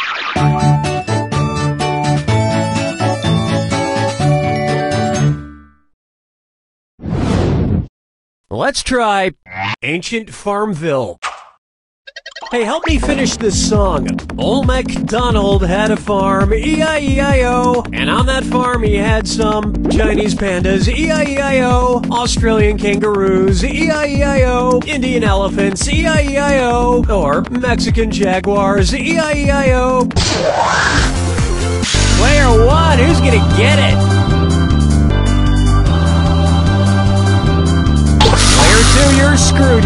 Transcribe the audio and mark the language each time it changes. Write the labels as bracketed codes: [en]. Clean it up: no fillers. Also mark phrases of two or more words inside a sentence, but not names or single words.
[en] Let's try Ancient Farmville. Hey, help me finish this song. Old MacDonald had a farm, E-I-E-I-O. And on that farm he had some Chinese pandas, E-I-E-I-O. Australian kangaroos, E-I-E-I-O. Indian elephants, E-I-E-I-O. Or Mexican jaguars, E-I-E-I-O. Player 1, who's gonna get it? Player 2, you're screwed.